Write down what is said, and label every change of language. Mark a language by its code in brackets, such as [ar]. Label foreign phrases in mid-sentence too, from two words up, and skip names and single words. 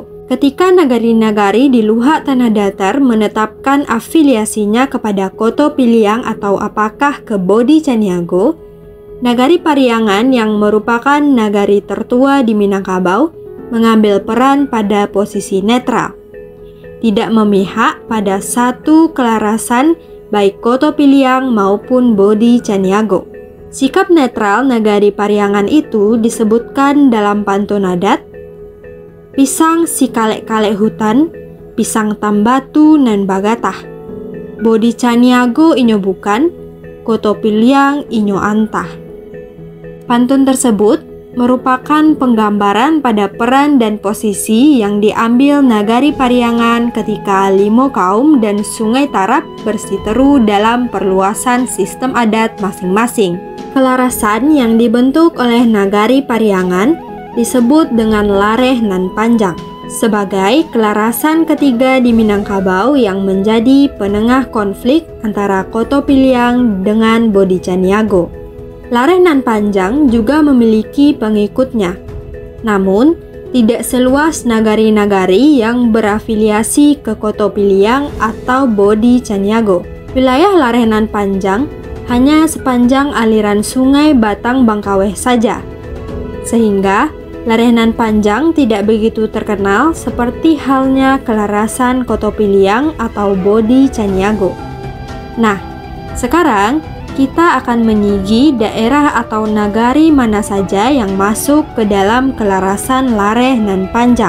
[id] Ketika nagari-nagari di luar tanah datar menetapkan afiliasinya kepada Koto Piliang atau apakah ke Bodi Caniago, Nagari Pariangan yang merupakan nagari tertua di Minangkabau mengambil peran pada posisi netral, tidak memihak pada satu kelarasan baik Koto Piliang maupun Bodi Caniago. Sikap netral Nagari Pariangan itu disebutkan dalam pantun adat, [min] pisang si kalek-kalek hutan, pisang tambatu nan bagatah. Bodi Caniago inyo bukan, Koto Piliang inyo antah. [id] Pantun tersebut merupakan penggambaran pada peran dan posisi yang diambil Nagari Pariangan ketika Limo Kaum dan Sungai Tarap bersiteru dalam perluasan sistem adat masing-masing. Kelarasan yang dibentuk oleh Nagari Pariangan disebut dengan Lareh nan Panjang sebagai kelarasan ketiga di Minangkabau yang menjadi penengah konflik antara Koto Piliang dengan Bodi Caniago. Lareh nan Panjang juga memiliki pengikutnya, namun tidak seluas nagari-nagari yang berafiliasi ke Koto Piliang atau Bodi Caniago. Wilayah Lareh nan Panjang hanya sepanjang aliran sungai Batang Bangkaweh saja, sehingga Lareh nan panjang tidak begitu terkenal seperti halnya Kelarasan Kotopiliang atau Bodi Caniago. Nah, sekarang kita akan menyigi daerah atau nagari mana saja yang masuk ke dalam Kelarasan Lareh nan panjang.